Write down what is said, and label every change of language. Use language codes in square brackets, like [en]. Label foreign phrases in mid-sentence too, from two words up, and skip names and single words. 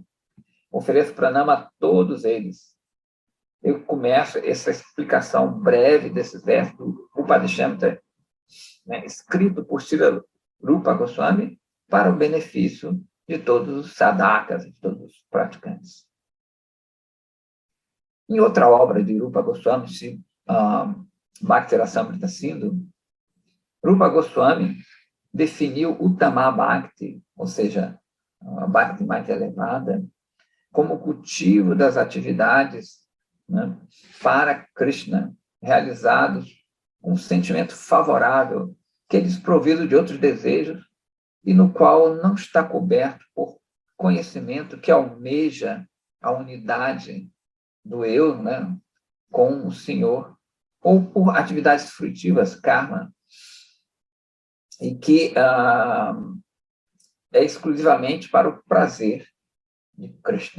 [pt] Ofereço pranama a todos eles. Eu começo essa explicação breve desses versos do Upadeshamta, né, escrito por Srila Rupa Goswami, para o benefício de todos os sadhakas, de todos os praticantes. Em outra obra de Rupa Goswami, Bhakti Rasamrita Sindhu, Rupa Goswami definiu o Uttama Bhakti, ou seja, a Bhakti mais elevada, como o cultivo das atividades, né, para Krishna, realizados com um sentimento favorável, que é desprovido de outros desejos e no qual não está coberto por conhecimento que almeja a unidade do eu, né, com o Senhor, ou por atividades frutivas, karma, e que é exclusivamente para o prazer de Krishna.